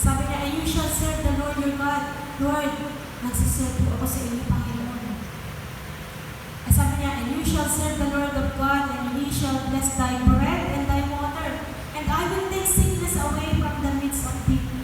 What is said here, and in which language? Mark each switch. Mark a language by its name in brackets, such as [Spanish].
[Filipino] Sabi niya, [English] and you shall serve the Lord your God. [Filipino] Lord, nagsiserve ako sa inyo, Panginoon. Sabi niya, [English] and you shall serve the Lord of God, and He shall bless thy bread and thy water. And I will take sickness away from the midst of thee.